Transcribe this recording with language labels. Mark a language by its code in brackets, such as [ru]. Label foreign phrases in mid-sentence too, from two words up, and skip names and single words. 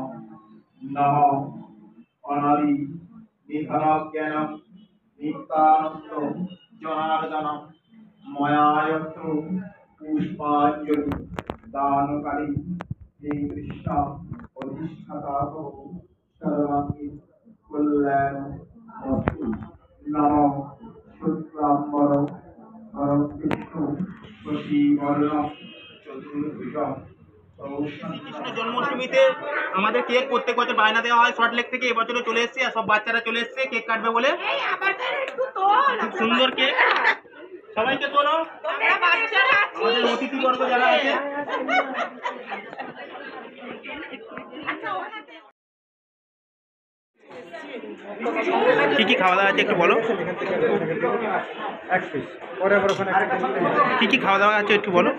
[sa] नमो अनादि निधनज्ञानं नित्यानंद जनार्दनं मयायत्र पुष्पाञ्जलि दानकारि श्रीकृष्ण अधिष्ठाता सर्वांगी कल्याणमस्तु। नमो शुक्लाम्बरं हरं विष्णु शशिवर्णं चतुर्भुजं। [bn] কৃষ্ণ জন্মাষ্টমীতে আমাদের কেক প্রত্যেক বছর বায়না দেওয়া হয় সল্টলেক থেকে, এবছরও চলে এসেছে আর সব বাচ্চারা চলে এসেছে কেক কাটবে বলে। খুব সুন্দর কেক, সবাইকে তোলো, আমাদের অতিথিবর্গ যারা আছে। কি কি খাওয়া দাওয়া আছে একটু বলো, কি কি খাওয়া দাওয়া আছে একটু বলো।